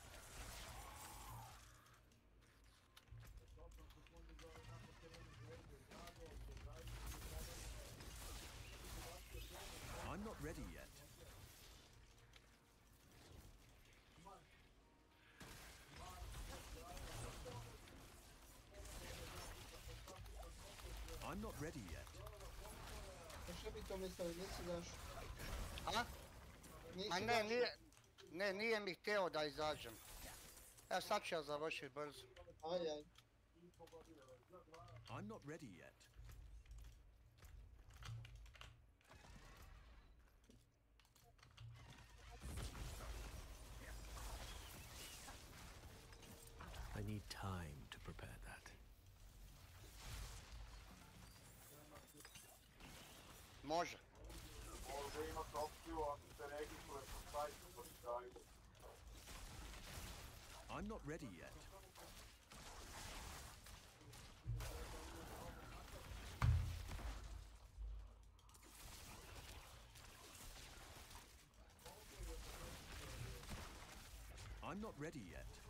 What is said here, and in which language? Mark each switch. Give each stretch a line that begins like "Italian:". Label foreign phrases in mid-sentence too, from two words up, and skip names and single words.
English: I'm not ready yet. I'm not ready yet.
Bosnian: Šta bi to mislili, nisi daš? A? Ma ne, nije mi htio da izađem. Evo sad ću ja završiti brzo. Aj.
English: I'm not ready yet. I need time to prepare that.
Bosnian: Može. Može imati opciju ako se registruje na sajtu pa ti daju.
English: I'm not ready yet. I'm not ready yet.